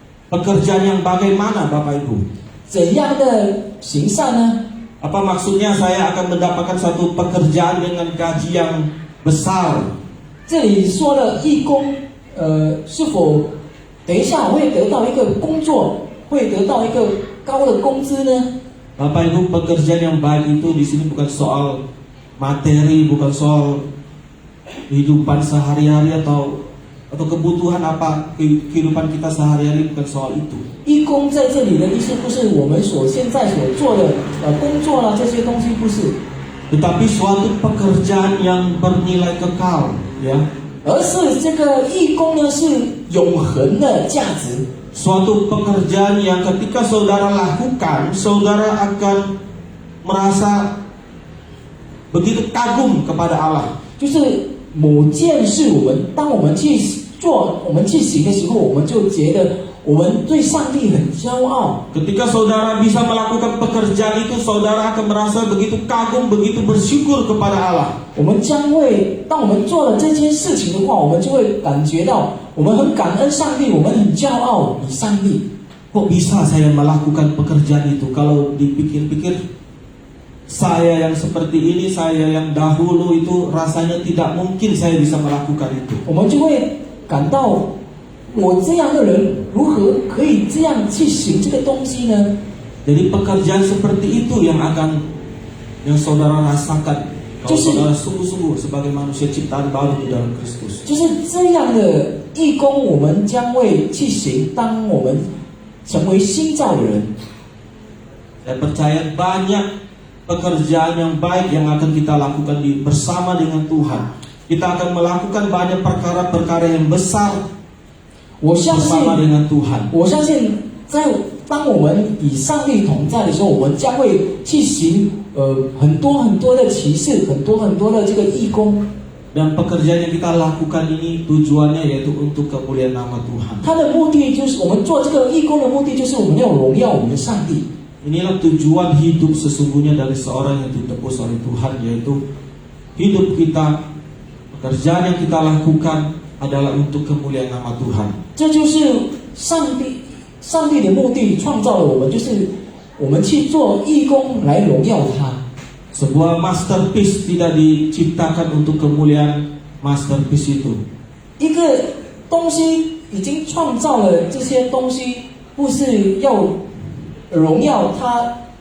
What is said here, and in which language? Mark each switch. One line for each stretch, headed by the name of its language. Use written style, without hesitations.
Indonesian: Pekerjaan yang bagaimana Bapak Ibu?
Chinese: 怎样的行善呢？
Indonesian: Apa maksudnya saya akan mendapatkan satu pekerjaan dengan gaji yang besar?
Chinese: 这里说的义工，是否等一下我会得到一个工作，会得到一个高的工资呢？
Indonesian: Bapak Ibu, pekerjaan yang baik itu di sini bukan soal materi, bukan soal kehidupan sehari-hari atau kebutuhan apa kehidupan kita sehari-hari, bukan soal itu.
Chinese: 义工在这里的意思不是我们现在所做的工作啦，这些东西不是，
Indonesian: Tetapi suatu pekerjaan yang bernilai kekal, ya.
Chinese: 而是这个义工呢是永恒的价值。
Indonesian: suatu pekerjaan yang ketika saudara lakukan, saudara akan merasa begitu kagum kepada Allah.
Chinese: 就是某件事，当我们去做、我们去行的时候，我们就觉得我们对上帝很骄傲。
Indonesian: Ketika saudara bisa melakukan pekerjaan itu, saudara akan merasa begitu kagum, begitu bersyukur kepada Allah.
Chinese: 我们将会，当我们做了这件事情的话，我们就会感觉到我们很感恩上帝，我们很骄傲与上帝。
Indonesian: Kok bisa saya melakukan pekerjaan itu? Kalau dipikir-pikir, saya yang seperti ini, saya yang dahulu itu rasanya tidak mungkin saya bisa melakukan itu.
Chinese: 我们就会感到，我这样的人如何可以这样去行这个东西呢？
Indonesian: Jadi pekerjaan seperti itu yang saudara rasakan kalau saudara sungguh-sungguh sebagai manusia ciptaan baru di dalam Kristus.
Chinese: 就是这样的义工，我们将会去行。当我们成为新造的人，
Indonesian: Saya percaya banyak pekerjaan yang baik yang akan kita lakukan bersama dengan Tuhan. Kita akan melakukan banyak perkara-perkara yang besar
Chinese: 我相信，
Indonesian: bersama dengan Tuhan.
Chinese: 我相信，当我们与上帝同在的时候，我们将会去行很多很多的奇事，很多很多的这个义工。
Indonesian: Dan pekerjaan yang kita lakukan ini tujuannya yaitu untuk kemuliaan nama Tuhan.
Chinese: 他的目的就是我们做这个义工的目的，就是我们要荣耀我们的上帝。
Indonesian: Inilah tujuan hidup sesungguhnya dari seorang yang ditebus oleh Tuhan, yaitu hidup kita, pekerjaan yang kita lakukan adalah untuk kemuliaan nama Tuhan.
Chinese: 这就是上帝的目的，创造了我们，就是我们去做义工来荣耀他。
Indonesian: Sebuah masterpiece tidak diciptakan untuk kemuliaan masterpiece itu.
Chinese: 一个东西已经创造了这些东西，不是要荣耀他，